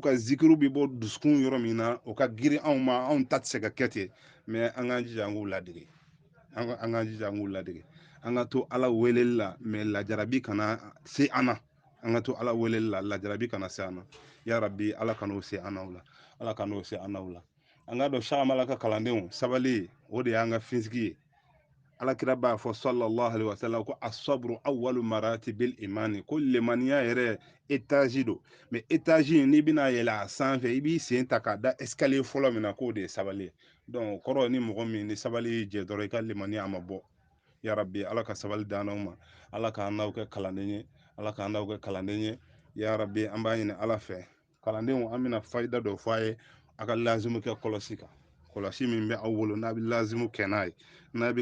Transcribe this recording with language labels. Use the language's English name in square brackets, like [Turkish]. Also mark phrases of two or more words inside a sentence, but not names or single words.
[Bambara] ka zikiru bɛ bɔ dusukun yɔrɔ min na o ka girin anw ma anw ta tɛ se ka kɛ ten mais an k'an jija an k'u ladege an k'an jija an k'u ladege an ka to ala weleli la mais lajarabi kana se an na an ka to ala weleli la lajarabi kana se an na [Arabic] يا رب [Bambara] ala kan'o se an n'aw la ala kan'o se an n'aw la an ka dɔn Sahamala ka kalandenw sabali o de y'an ka finsigi ye alakira b'a fɔ [Arabic] صلى الله عليه وسلم [Bambara] ko [Arabic] الصبر أول مراتب الإيمان [Bambara] ko limaniya yɛrɛ étage do mais étage n'i bɛna yɛlɛ a sanfɛ i b'i sen ta k'a da escalier fɔlɔ min na k'o de ye sabali ye donc kɔrɔ ni mɔgɔ min ni sabali y'i jɛ dɔrɔn i ka limaniya a ma bɔ [Arabic] يا رب [Bambara] ala ka sabali d'an ma ala k'an n'aw kɛ kalanden ye ala k'an n'aw kɛ kalanden ye [Arabic] يا رب [Bambara] an b'a ɲini ala fɛ kalandenw an bɛna fayida dɔ fɔ a ye a ka lazimu kɛ kɔlɔsi kan kɔlɔsi min bɛ aw bolo n'a bɛ lazimu kɛ n'a ye n'a bɛ